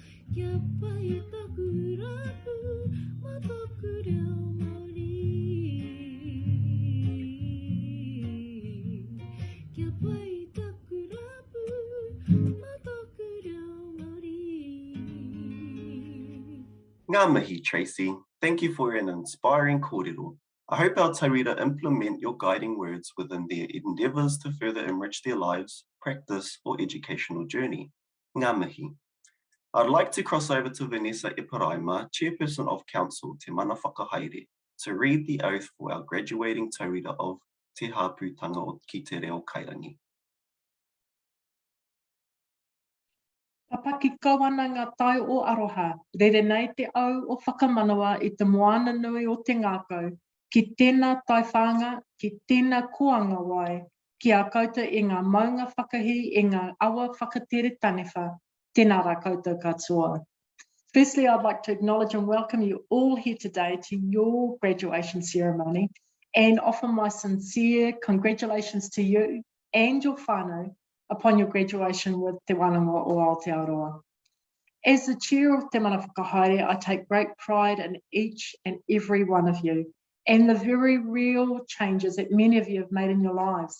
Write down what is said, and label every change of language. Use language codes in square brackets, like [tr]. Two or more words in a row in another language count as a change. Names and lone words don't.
[mi] Kia pai taku rapu, ma toku reo Māori. Kia pai taku rapu, ma toku reo Māori. Ngā mihi, Tracy. [en] Thank you for an inspiring kōrero. I hope our tauira implement your guiding words within their endeavours to further enrich their lives, practice, or educational journey. [mi] Ngā mihi. [en] I'd like to cross over to Vanessa Iparaima, Chairperson of Council Te Mana Whakahaere, to read the oath for our graduating tauira of Te Hāpūtanga ki Te Reo Kairangi. [mi] Papa ki kawana ngā tai o aroha, rere nei te au o whakamanawa i te moana nui o te ngākau, ki tēnā tai whanga, ki tēnā koanga wai, ki a koutou i ngā maunga whakahi, i ngā awa whakatere tanewha, tēnā rā koutou katoa. [en] Firstly, I'd like to acknowledge and welcome you all here today to your graduation ceremony and offer my sincere congratulations to you and your whānau upon your graduation with Te Wānanga o Aotearoa. As the chair of Te Mana Whakahaere, I take great pride in each and every one of you and the very real changes that many of you have made in your lives.